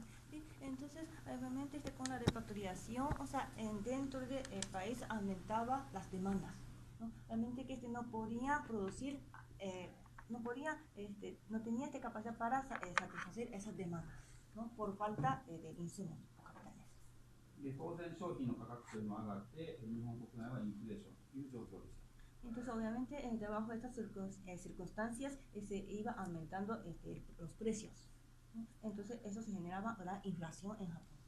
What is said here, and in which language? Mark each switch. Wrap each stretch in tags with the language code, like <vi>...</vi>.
<es>Sí, entonces, obviamente con la repatriación, o sea, dentro del país aumentaba las demandas, ¿no? Realmente que no podía producir, no tenía capacidad para satisfacer esas demandas, ¿no? Por falta de insumos o capitales.</es> <ja>で当然商品の価格というのは上がって日本国内はインフレーションという状況でした。</ja> <es>Entonces, obviamente, debajo de estas circunstancias se iba aumentando los precios, ¿no? Entonces, eso se generaba la inflación en Japón.</es>